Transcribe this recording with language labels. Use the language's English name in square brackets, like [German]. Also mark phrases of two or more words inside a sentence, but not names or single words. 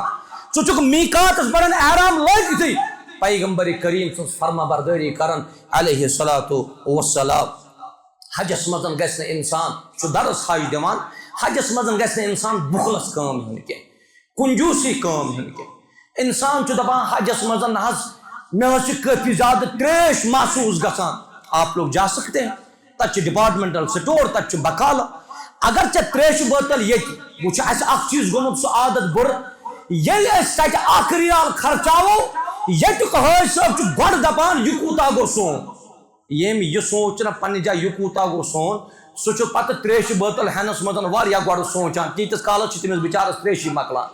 [Kashmiri] ژٕ چھُکھ میقاتس پڑن احرام لٲگتھٕے پیغمبر کریم سٕنٛز فرما بردٲری کران [Arabic] علیہ الصلوۃ والسلام. [Kashmiri] حجس مزن گژھِ نہٕ انسان چھُ درس حج دِوان حجس مزن گژھِ نہٕ انسان بُخلس کٲم ہیٚنۍ کینٛہہ کنجوٗسی کٲم ہیٚنۍ کینٛہہ. انسان چھُ دپان حجس مزن نہ حظ مےٚ حظ چھِ کٲفی زیادٕ تریش محسوٗس گژھان. [Urdu] آپ لوگ جا سکتے ہیں [Kashmiri] تتہِ چھِ ڈپارٹمنٹل سٹور تتہِ چھُ بکالہٕ. اگر ژےٚ تریشہِ بٲتل ییٚتہِ وۄنۍ چھُ اسہِ اکھ چیٖز گوٚمُت سُہ عادت بُرٕ ییٚلہِ أسۍ تتہِ اکھ ریال خرچاوو ییٚتیُک حٲج صٲب چھُ گۄڈٕ دپان یہِ کوٗتاہ گوٚو سون. ییٚمۍ یہِ سونٛچ نہ پننہِ جایہِ یہِ کوٗتاہ گوٚو سون سُہ چھُ پتہٕ تریشہِ بٲتل ہٮ۪نس منٛز واریاہ گۄڈٕ سونٛچان تیٖتِس کالس چھِ تٔمِس بِچارس تریشی مۄکلان.